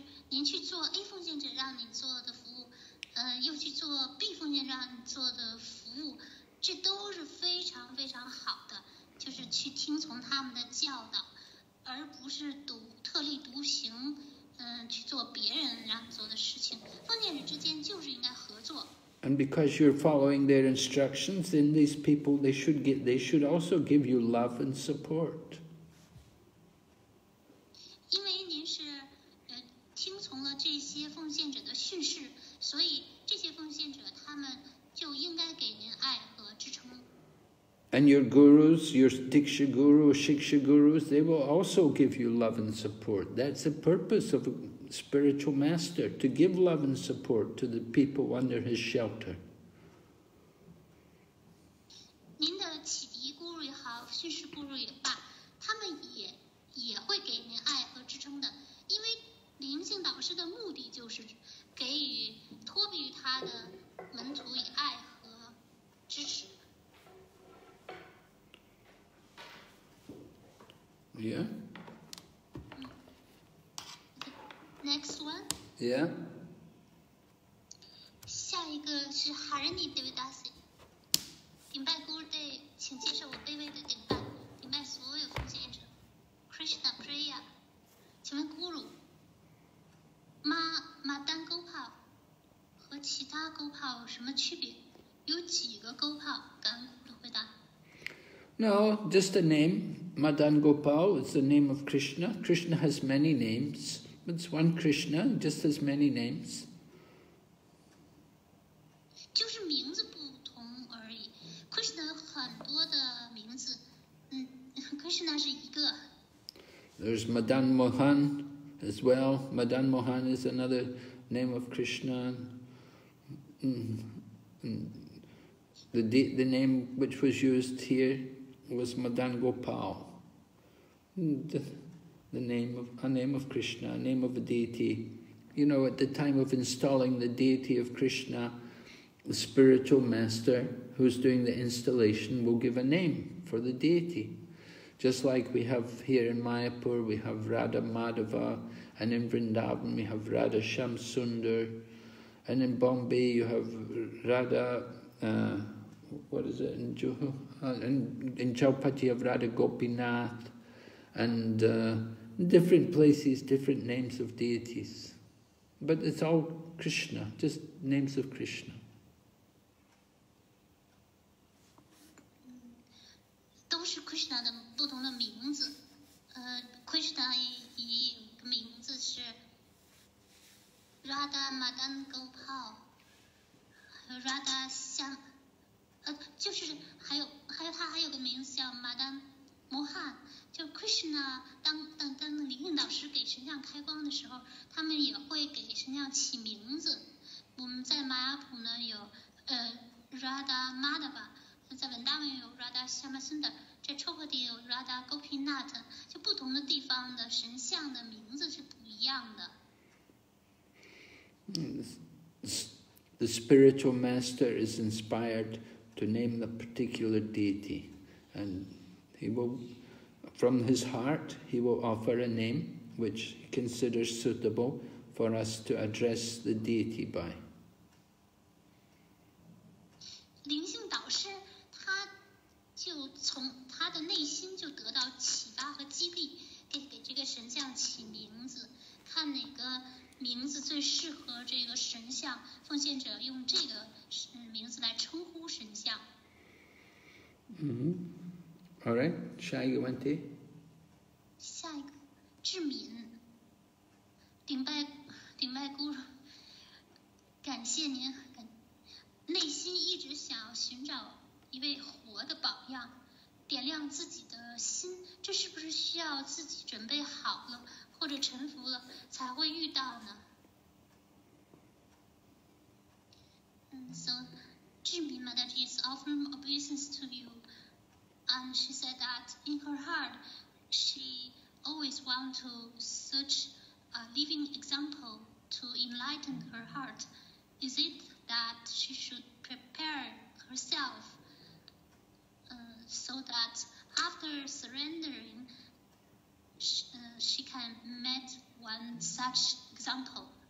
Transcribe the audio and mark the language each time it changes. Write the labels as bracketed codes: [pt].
[zh] 您去做 A 奉献者让你做的服务，又去做 B 奉献让你做的服务，这都是非常非常好的，就是去听从他们的教导，而不是特立独行，去做别人让你做的事情。奉献者之间就是应该合作。 [en] And because you're following their instructions, then these people they should also give you love and support. [zh] 因为您是听从了这些奉献者的训示，所以这些奉献者他们就应该给您爱和支撑。 [en] And your gurus, your Diksha Guru, Shiksha Gurus, they will also give you love and support. That's the purpose of a spiritual master, to give love and support to the people under his shelter. [zh] 您的启迪 guru 也好，训示 guru 也罢，他们也会给您爱和支撑的，因为灵性导师的目的就是给予托比于他的门徒以爱和支持。 [en] Yeah? Next one. Yeah? [zh] 下一个是 Harini Devidasi。顶拜 Guru Day， 请接受我卑微的顶拜，顶拜所有奉献者。 Krishna Priya， 请问 Guru， 马丹勾炮和其他勾炮有什么区别？有几个勾炮？感恩 Guru 的回答。 [en] No, just a name. Madan Gopal is the name of Krishna. Krishna has many names. It's one Krishna, just as many names. 就是名字不同而已。 Krishna 有很多的名字，Krishna 是一个。 There's Madan Mohan as well. Madan Mohan is another name of Krishna. The name which was used here was Madan Gopal. A name of Krishna, a name of a deity. You know, at the time of installing the deity of Krishna, the spiritual master who's doing the installation will give a name for the deity. Just like we have here in Mayapur, we have Radha Madhava, and in Vrindavan we have Radha Shamsundar, and in Bombay you have Radha, what is it, in Juhu? In Chaupati you have Radha Gopinath, and different places, different names of deities. But it's all Krishna, just names of Krishna. [zh] 都是 Krishna 的不同的名字。Krishna 也有一个名字是 Radha Madan Gopal， 还有 Radha 香，就是还有他还有个名字叫 Madan Mohan。就 Krishna 当灵性导师给神像开光的时候，他们也会给神像起名字。我们在玛雅普呢有Radha Madhava， 在文达文有 Radha Syamasundar， 在抽婆地有 Radha Gopinath， 就不同的地方的神像的名字是不一样的。 [en] The spiritual master is inspired to name the particular deity, and he will, from his heart, he will offer a name which he considers suitable for us to address the deity by. [zh] 灵性导师他就从他的内心就得到启发和激励，给这个神像起名字，看哪个名字最适合这个神像，奉献者用这个名字来称呼神像。 [en] All right, Shaigavanti. [zh] 下一个，志敏，顶拜 Guru， 感谢您，内心一直想要寻找一位活的榜样，点亮自己的心，这是不是需要自己准备好了或者臣服了才会遇到呢？ [en] So, Jimin Mataji is offering obeisance to you. And she said that in her heart, she always wants to search a living example to enlighten her heart. Is it that she should prepare herself so that after surrendering, she can meet one such example?